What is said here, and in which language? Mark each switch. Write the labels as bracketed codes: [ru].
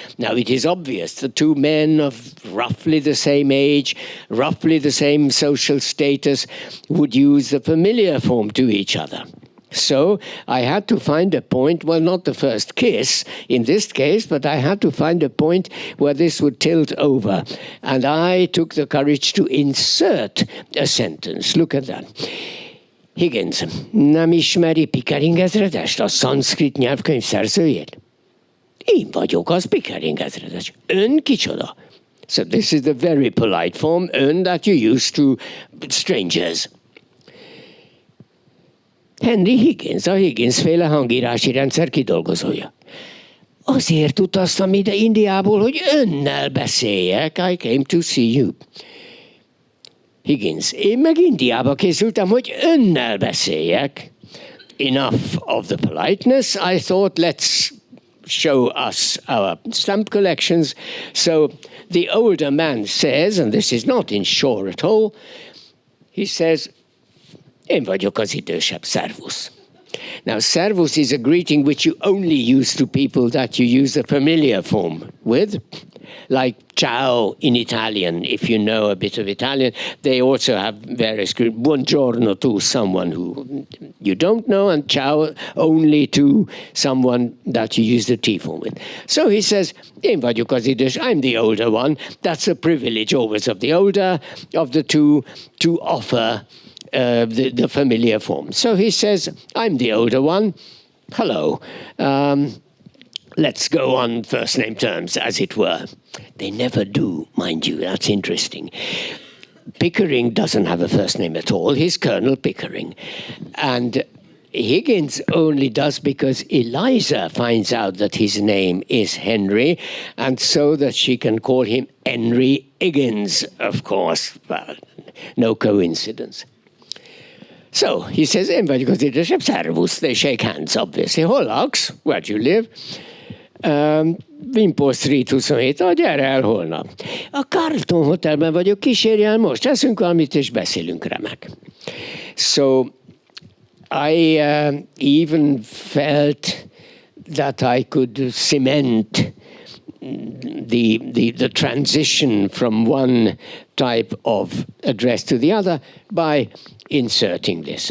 [en] Now, it is obvious the two men of roughly the same age, roughly the same social status, would use the familiar form to each other. So I had to find a point, well, not the first kiss in this case, but I had to find a point where this would tilt over. And I took the courage to insert a sentence. Look at that. [hu] Higgins, nem ismeri Pickering ezredest, a szanszkrit nyelvkönyv szerzőjét? Én vagyok az Pickering ezredes. Ön kicsoda? [en] So this is the very polite form, ön, that you use to strangers. [hu] Henry Higgins, a Higgins-féle hangírási rendszer kidolgozója. Azért utaztam ide Indiából, hogy önnel beszéljek. [en] I came to see you. [hu] Higgins, én meg Indiába készültem, hogy önnel beszéljek. [en] Enough of the politeness. I thought, let's show us our stamp collections. So the older man says, and this is not in Shaw at all, he says, [hu] én vagyok az idősebb, servus. [en] Now, servus is a greeting which you only use to people that you use the familiar form with, like ciao in Italian. If you know a bit of Italian, they also have various greetings. Buongiorno to someone who you don't know, and ciao only to someone that you use the T form with. So he says, [hu] én vagyok az idős, [en] I'm the older one. That's a privilege always of the older of the two to offer the familiar form. So he says, I'm the older one. Hello. Let's go on first name terms, as it were. They never do, mind you. That's interesting. Pickering doesn't have a first name at all. He's Colonel Pickering. And Higgins only does because Eliza finds out that his name is Henry, and so that she can call him Henry Higgins, of course. Well, no coincidence. So he says, [hu] én vagyok az idősebb, servus. [en] They shake hands, obviously. [hu] Hol laksz? [en] Where do you live? [hu] Wimpole Street 27. Gyere el holnap. A Carlton Hotelben vagyok, kísérj el most. Eszünk valamit, és beszélünk remek. [en] So I even felt that I could cement the transition from one type of address to the other by inserting this.